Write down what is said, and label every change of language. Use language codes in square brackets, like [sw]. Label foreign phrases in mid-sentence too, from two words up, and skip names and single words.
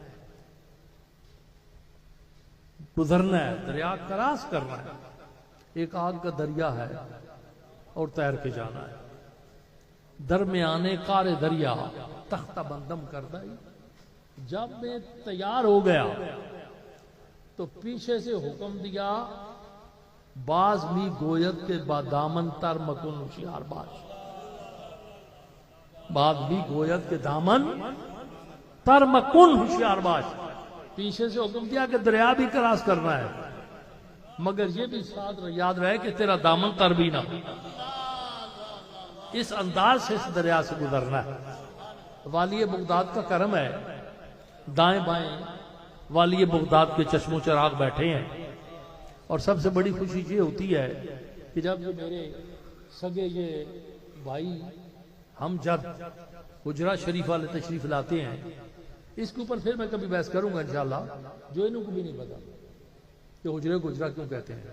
[ur] گزرنا ہے، دریا کراس کرنا ہے، ایک آگ کا دریا ہے اور تیر کے جانا ہے۔ [fa] درمیانے کار دریا تختہ بندم کر دائی، [ur] جب میں تیار ہو گیا تو پیچھے سے حکم دیا [fa] باز می گوید کے دامن تر مکن ہوشیار باش، باز می گوید کے دامن تر مکن ہوشیار باش، [ur] پیچھے سے حکم دیا کہ دریا بھی کراس کرنا ہے مگر یہ بھی ساتھ یاد رہے کہ تیرا دامن تر بھی نہ، اس انداز سے اس دریا سے گزرنا ہے۔ والی بغداد کا کرم ہے، دائیں بائیں والی بغداد کے چشم و چراغ بیٹھے ہیں، اور سب سے بڑی خوشی یہ ہوتی ہے کہ جب یہ میرے سگے یہ بھائی ہم جب حجرہ شریف والے تشریف لاتے ہیں، اس کے اوپر پھر میں کبھی بحث کروں گا انشاءاللہ، جو انہوں کو بھی نہیں پتا کہ حجرے کو حجرہ کیوں کہتے ہیں۔